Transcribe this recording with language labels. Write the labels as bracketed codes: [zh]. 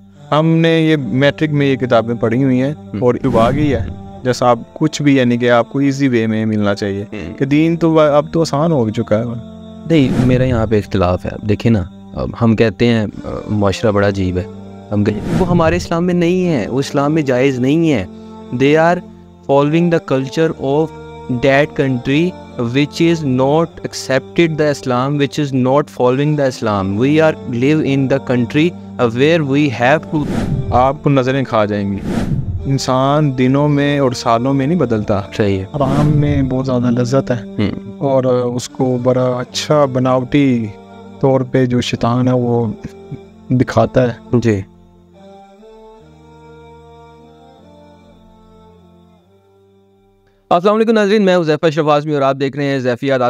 [ur] ہم نے یہ میٹرک میں یہ کتابیں پڑھی ہوئی ہیں اور ابا گئی ہے جیسا آپ کچھ بھی یعنی کہ آپ کو ایزی وے میں ملنا چاہیے کہ دین تو اب تو آسان ہو چکا ہے. نہیں میرا یہاں پہ اختلاف ہے. دیکھیں نا ہم کہتے ہیں معاشرہ بڑا عجیب ہے, ہم وہ ہمارے اسلام میں نہیں ہے, وہ اسلام میں جائز نہیں ہے. [en] They are following the culture of that country which is not accepted the Islam, which is not following the Islam. We are live in the country where we have to. [ur] آپ کو نظریں کھا جائیں گی. انسان دنوں میں اور سالوں میں نہیں بدلتا. صحیح ہے. آرام میں بہت زیادہ لذت ہے اور اس کو بڑا اچھا بناوٹی طور پہ جو شیطان ہے وہ دکھاتا ہے. جی السلام علیکم ناظرین, میں حذیفہ اشرف اعظمی اور آپ دیکھ رہے ہیں ضیفیات.